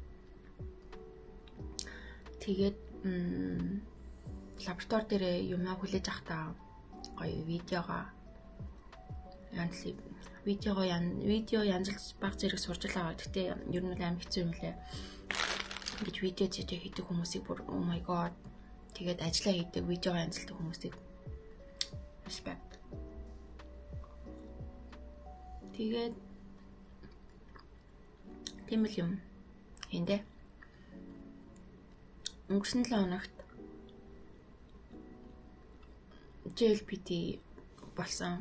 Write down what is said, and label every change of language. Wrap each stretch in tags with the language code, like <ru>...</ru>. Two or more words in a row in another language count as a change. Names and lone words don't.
<mn>Тэгээд лаборатори дээр юмаа хүлээж авахтаа гоё видео янзлж баг зэрэг сурч байгаа. Гэхдээ ер нь амар хэцүү юм лээ. Ингэж видео хийдэг хүмүүсийг бүр</mn> <en>oh my god.</en> <mn>Тэгээд ажиллаа хийдэг видео янзлдаг хүмүүсийг respect. Тэгээд тийм л юм. Эндээ өнгөрсөн 7 хоногт JLPT болсон.</mn>